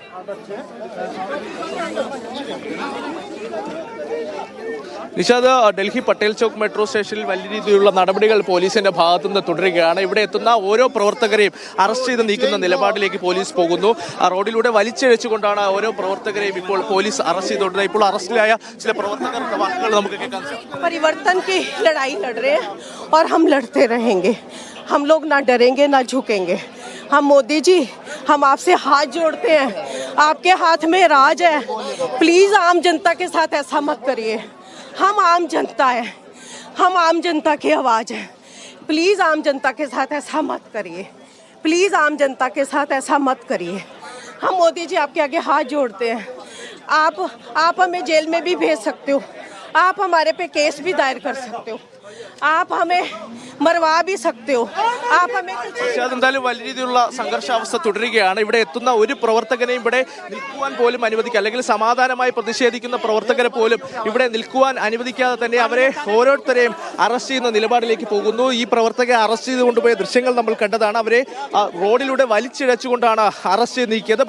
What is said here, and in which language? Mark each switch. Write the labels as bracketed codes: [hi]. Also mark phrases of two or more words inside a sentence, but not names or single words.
[ml] നിഷാദ്, ഡൽഹി പട്ടേൽ ചോക്ക് മെട്രോ സ്റ്റേഷനിൽ വലിയ രീതിയിലുള്ള നടപടികൾ പോലീസിന്റെ ഭാഗത്തു നിന്ന് തുടരുകയാണ്. ഇവിടെ എത്തുന്ന ഓരോ പ്രവർത്തകരെയും അറസ്റ്റ് ചെയ്ത് നീക്കുന്ന നിലപാടിലേക്ക് പോലീസ് പോകുന്നു. റോഡിലൂടെ വലിച്ചിഴച്ചുകൊണ്ടാണ് ഓരോ പ്രവർത്തകരെയും ഇപ്പോൾ പോലീസ് അറസ്റ്റ് ചെയ്തുകൊണ്ടിരുന്നത്. ഇപ്പോൾ അറസ്റ്റിലായ ചില പ്രവർത്തകരുടെ വാക്കുകൾ നമുക്ക് കേൾക്കാൻ സാധിക്കും. [hi] परिवर्तन की लड़ाई लड़ रहे हैं और हम लड़ते रहेंगे. हम लोग ना डरेंगे ना झुकेंगे. हम मोदी जी, हम आपसे हाथ जोड़ते हैं. आपके हाथ में राज है. प्लीज आम जनता के साथ ऐसा मत करिए. हम आम जनता है, हम आम जनता की आवाज़ है. प्लीज़ आम जनता के साथ ऐसा मत करिए. प्लीज़ आम जनता के साथ ऐसा मत करिए. हम मोदी जी आपके आगे हाथ जोड़ते हैं. आप हमें जेल में भी भेज सकते हो. आप हमारे पे केस भी दायर कर सकते हो. आप हमें മറവാ भी सकते हो. आप हमें [ml] എന്തായാലും വലിയ രീതിയിലുള്ള സംഘർഷാവസ്ഥ തുടരുകയാണ്. ഇവിടെ എത്തുന്ന ഒരു പ്രവർത്തകനെയും ഇവിടെ നിൽക്കുവാൻ പോലും അനുവദിക്കുക, അല്ലെങ്കിൽ സമാധാനമായി പ്രതിഷേധിക്കുന്ന പ്രവർത്തകരെ പോലും ഇവിടെ നിൽക്കുവാൻ അനുവദിക്കാതെ തന്നെ അവരെ ഓരോരുത്തരെയും അറസ്റ്റ് ചെയ്യുന്ന നിലപാടിലേക്ക് പോകുന്നു. ഈ പ്രവർത്തകരെ അറസ്റ്റ് ചെയ്ത് കൊണ്ടുപോയ ദൃശ്യങ്ങൾ നമ്മൾ കണ്ടതാണ്. അവരെ റോഡിലൂടെ വലിച്ചിഴച്ചുകൊണ്ടാണ് അറസ്റ്റ് ചെയ്ത് നീക്കിയത്.